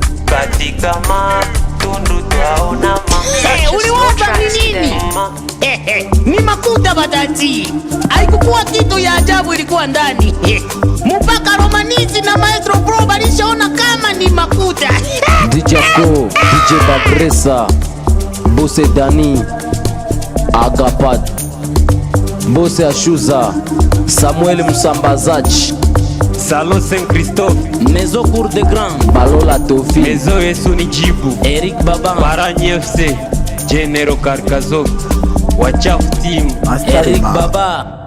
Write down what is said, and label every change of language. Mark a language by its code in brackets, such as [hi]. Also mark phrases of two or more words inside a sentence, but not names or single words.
[sw] Katika matundu twaona ma- Eh, uliwaza ni nini? Eh, eh, ni makuta batati. Haikukuwa kitu ya ajabu ilikuwa ndani. Eh, mpaka Romanizi na Maestro Pro walishaona kama ni makuta. D J Ko, D J Bagresa, Bose Dani, Agapat. Mbose Ashuza, Samuel Msambazaji, Salon Saint-Christophe, Maison Cour des Grands, Balola Tofi, Maison Yesu ni Jibu, Eric Baba, Barani F C, General Karkazov, Wachafu Team, Master Eric Ma. Baba.